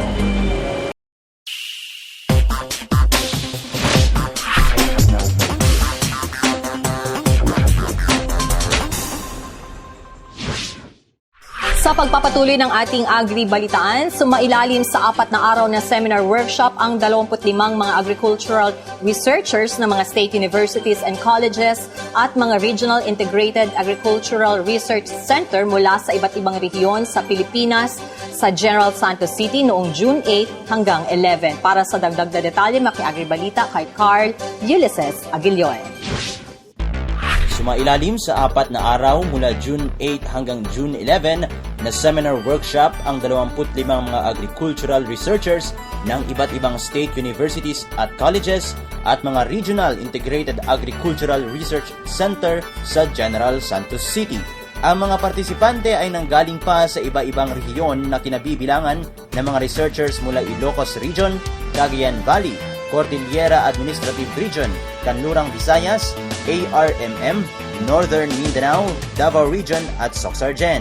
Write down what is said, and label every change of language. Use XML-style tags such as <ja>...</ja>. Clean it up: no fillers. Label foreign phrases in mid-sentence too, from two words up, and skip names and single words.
<tl>Sa pagpapatuloy ng ating agri-balitaan, sumailalim sa 4 na araw na</tl> <en>seminar workshop</en> <tl>ang 25 mga</tl> <en>agricultural researchers</en> <tl>ng mga</tl> <en>state universities and colleges</en> <tl>at mga</tl> <en>regional integrated agricultural research center</en> <tl>mula sa iba't ibang rehiyon sa Pilipinas sa General Santos City noong June 8 hanggang 11. Para sa dagdag na detalye, maki-agri-balita kay Carl Ulysses Aguilyon. Sumailalim sa 4 na araw mula June 8 hanggang June 11 na</tl> <en>seminar workshop</en> <tl>ang 25 mga</tl> <en>agricultural researchers</en> <tl>ng iba't ibang</tl> <en>state universities</en> <tl>at colleges at mga</tl> <en>regional integrated agricultural research center</en> <tl>sa General Santos City. Ang mga partisipante ay nanggaling pa sa iba-ibang rehiyon na kinabibilangan ng mga researchers mula Ilocos Region, Cagayan Valley, Cordillera Administrative Region, Kanlurang Visayas, ARMM, Northern Mindanao, Davao Region at Soxargen.</tl>